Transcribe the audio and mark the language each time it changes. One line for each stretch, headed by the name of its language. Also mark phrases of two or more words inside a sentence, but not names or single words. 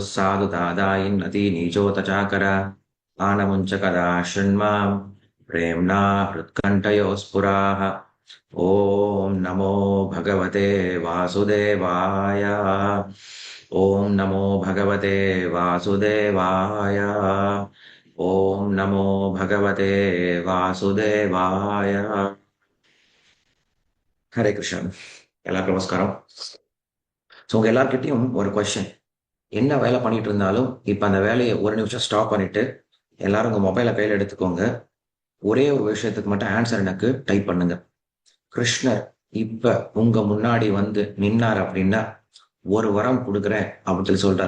Sanskrit: साधुतादायिन्नति नीचोतचाकर आनमुञ्चकदा शृण्माम् प्रेम्णा हृत्कण्ठयोः स्फुराः ॐ नमो भगवते वासुदेवाय ॐ नमो भगवते वासुदेवाय ॐ नमो भगवते वासुदेवाय ஹரே கிருஷ்ணன்.
Tamil: எல்லாருக்கும் நமஸ்காரம். ஸோ உங்க எல்லார்கிட்டையும் ஒரு கொஸ்டின். என்ன வேலை பண்ணிட்டு இருந்தாலும் இப்ப அந்த வேலையை ஒரு நிமிஷம் ஸ்டாப் பண்ணிட்டு எல்லாரும் உங்க மொபைலை கையில் எடுத்துக்கோங்க. ஒரே ஒரு விஷயத்துக்கு மட்டும் ஆன்சர் எனக்கு டைப் பண்ணுங்க. கிருஷ்ணர் இப்ப உங்க முன்னாடி வந்து நின்னார் அப்படின்னா ஒரு வரம் கொடுக்குறேன் அப்படின்னு சொல்லி சொல்றார்.